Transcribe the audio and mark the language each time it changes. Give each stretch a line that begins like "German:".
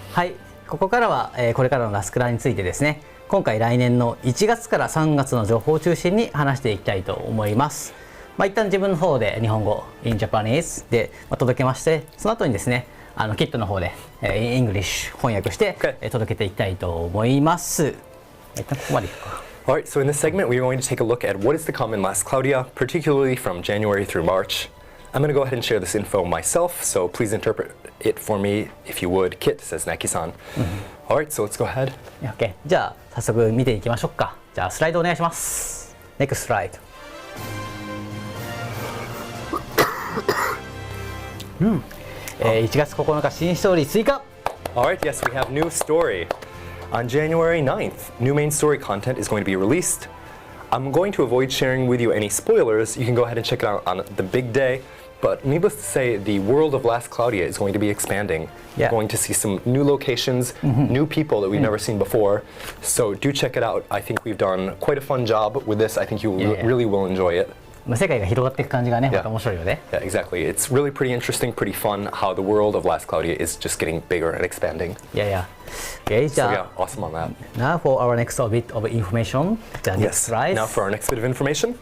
Japanese: はい、ここからは、これからのラスクラについてですね、今回来年の1月から3月の情報を中心に話していきたいと思います。一旦自分の方で日本語
English: in Japanese
Japanese: で、届けまして、その後にですね、キットの方で、
English: in English
Japanese: 翻訳して、
English: Okay.
Japanese: 届けていきたいと思います。一旦ここまでいくか。
English: All right, so in this segment, we're going to take a look at what is to come in Last Cloudia, particularly from January through March. I'm going to go ahead and share this info myself, so please interpret it for me if you would. Kit, says Knacky-san. All right, so let's go ahead. OK。
Japanese: じゃあ早速見ていきましょうか。じゃあスライドお願いします。
English: NEXT slide。
Japanese: 1月9日新ストーリー追加。
English: All right, yes, we have new story. On January 9th, new main story content is going to be released. I'm going to avoid sharing with you any spoilers. You can go ahead and check it out on the big day. But needless to say, the world of Last Cloudia is going to be expanding. Yeah. We're going to see some new locations, new people that we've never seen before. So do check it out. I think we've done quite a fun job with this. I think you really will enjoy it.
Japanese: 世界が広がっていく感じがね、また面白いよね。
English: Yeah, exactly. It's really pretty interesting, pretty fun how the world of Last Cloudia is just getting bigger and expanding. Yeah. Okay, じ So ゃ yeah, awesome on that. あ、Now for our next bit of information.
Japanese: じゃあ
English: Yes. next slide. Now for our next bit of information.